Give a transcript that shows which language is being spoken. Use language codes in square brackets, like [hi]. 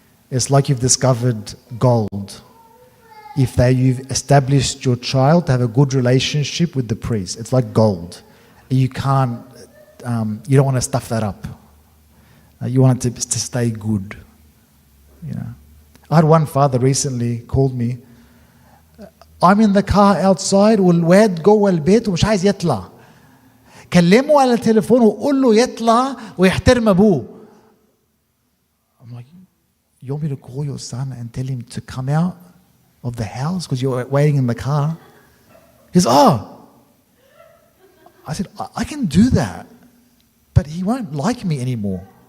[en] It's like you've discovered gold. If you've established your child to have a good relationship with the priest, it's like gold. You can't, you don't want to stuff that up. You want it to stay good. You know, I had one father recently called me. I'm in the car outside [ar] والواد جوه البيت ومش عايز يطلع. كلمه على التليفون وقول له يطلع ويحترم أبوه. [en] I'm like, you want me to call your son and tell him to come out of the house because you're waiting in the car? He goes, oh. I said, I can do that, but he won't like me anymore.